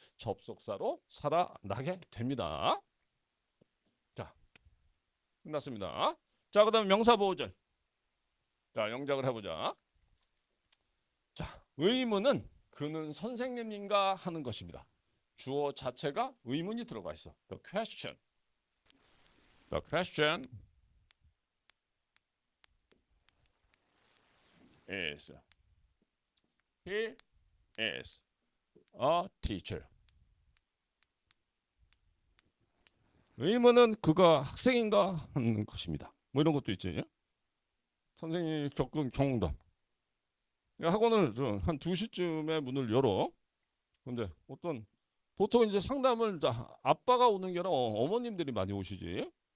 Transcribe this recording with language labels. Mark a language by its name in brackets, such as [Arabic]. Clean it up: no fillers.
[Korean] 접속사로 살아나게 됩니다. 자, 끝났습니다. 자, 그다음에 명사보호절. 자, 영작을 해보자. 자, 의문은 그는 선생님인가 하는 것입니다. 주어 자체가 의문이 들어가 있어. [English] The question. The question is he is a teacher. [Korean] 의문은 그가 학생인가 하는 것입니다. 뭐 이런 것도 있지. 선생님이 겪은 경험담. 학원을 한 2시쯤에 문을 열어. 근데 어떤 보통 이제 상담을 아빠가 오는 게 아니라 어머님들이 많이 오시지.